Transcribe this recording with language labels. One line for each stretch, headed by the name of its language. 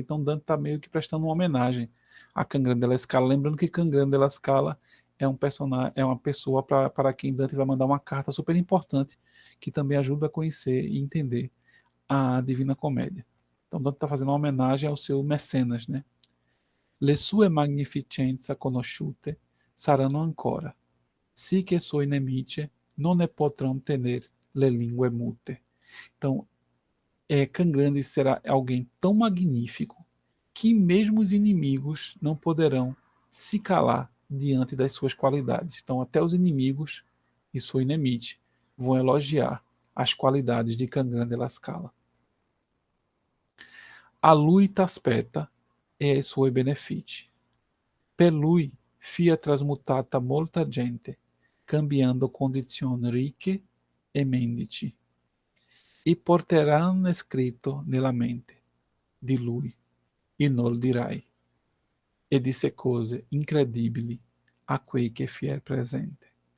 Portuguese: Então Dante está meio que prestando uma homenagem a Cangrande della Scala, lembrando que Cangrande della Scala é um personagem, é uma pessoa para quem Dante vai mandar uma carta super importante, que também ajuda a conhecer e entender a Divina Comédia. Então Dante está fazendo uma homenagem ao seu mecenas, né?
Italian: Le sue magnificenza conosciute saranno ancora, sì che suoi nemici non ne potranno tener le lingue mute.
Portuguese: Então, Cangrande será alguém tão magnífico que mesmo os inimigos não poderão se calar diante das suas qualidades. Então, até os inimigos e sua inimite vão elogiar as qualidades de Cangrande La Scala.
Italian: A lui t'aspetta e ai suoi benefici. Per lui fia trasmutata molta gente, cambiando condizioni ricche e mendici, e porteranno scritto nella mente di lui, e non dirai, e disse cose incredibili a quei che fier presente.